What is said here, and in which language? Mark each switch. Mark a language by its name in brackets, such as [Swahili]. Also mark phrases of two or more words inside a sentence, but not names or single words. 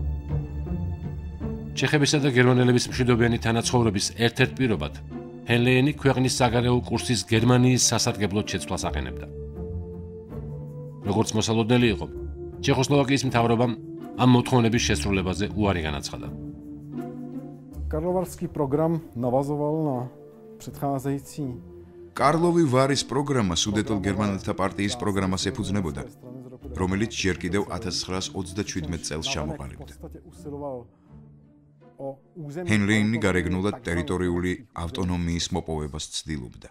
[Georgian] ჩეხებისა და გერმანელების მშვიდობიანი თანაცხოვრების ერთ-ერთ პირობად ჰენლეინი ქვეყნის საგარეო კურსის გერმანიის სასარგებლოდ შეცვლას აყენებდა. როგორც მოსალოდნელი იყო, ჩეხოსლოვაკიის მთავრობამ ამ მოთხოვნების შესრულებაზე უარი განაცხადა. [Czech] Karlovarský program navazoval na předcházející. [Georgian] კარლოვი ვარის პროგრამა სუდეტელ გერმანელთა პარტიის პროგრამას ეფუძნებოდა, რომელიც ჯერ კიდევ 1937 წელს ჩამოყალიბდა. ჰენლეინი გარეგნულად ტერიტორიული ავტონომიის მოპოვებას ცდილობდა.